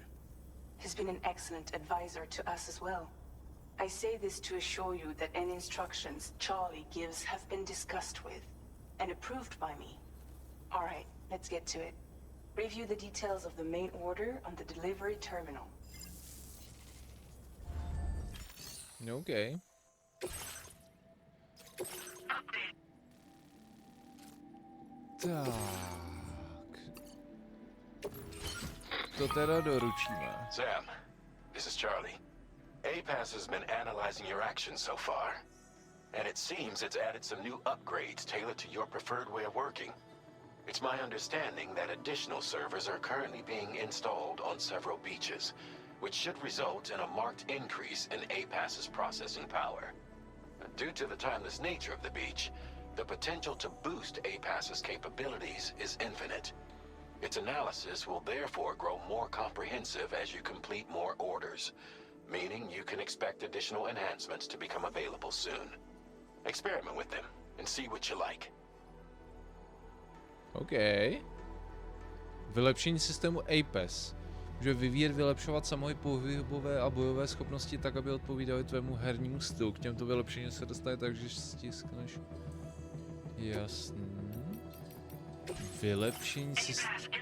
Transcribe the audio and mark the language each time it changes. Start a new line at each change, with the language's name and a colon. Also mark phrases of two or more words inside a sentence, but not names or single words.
English: He's been an excellent advisor to us as well. I say this to assure you that any instructions Charlie gives have been discussed with and approved by me. All right, let's get to it. Review the details of the main order on the delivery terminal. Okay.
Czech: Tak. To teda doručíme.
English: Sam, this is Charlie. APAS has been analyzing your actions so far, and it seems it's added some new upgrades tailored to your preferred way of working. It's my understanding that additional servers are currently being installed on several beaches, which should result in a marked increase in APAS's processing power. Due to the timeless nature of the beach, the potential to boost APAS's capabilities is infinite. Its analysis will therefore grow more comprehensive as you complete more orders, meaning you can expect additional enhancements to become available soon. Experiment with them and see what you like. OK.
Czech: Vylepšení systému APES. Může vyvíjet, vylepšovat samohybové a bojové schopnosti tak, aby odpovídaly tvému hernímu stylu. K těmto vylepšením se dostane tak, že stiskneš. Jasný. Vylepšení systému.